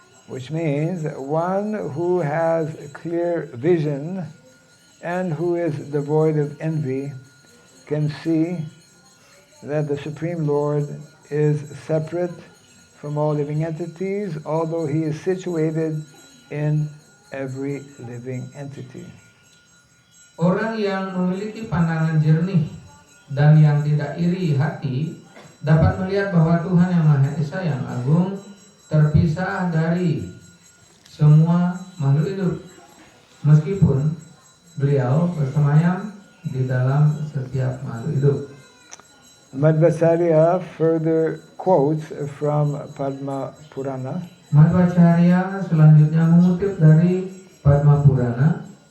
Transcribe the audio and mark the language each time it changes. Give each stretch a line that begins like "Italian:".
English: Which means one who has clear vision and who is devoid of envy can see that the Supreme Lord is separate from all living entities, although He is situated in every living entity.
Indonesian: Orang yang memiliki pandangan jernih dan yang tidak iri hati dapat melihat bahwa Tuhan yang Maha Esa yang Agung terpisah dari semua makhluk hidup, meskipun beliau bersemayam di dalam setiap makhluk hidup.
English: Madhvacharya further quotes from Padma Purana.
Indonesian: Madhvacharya selanjutnya mengutip dari Padma Purana.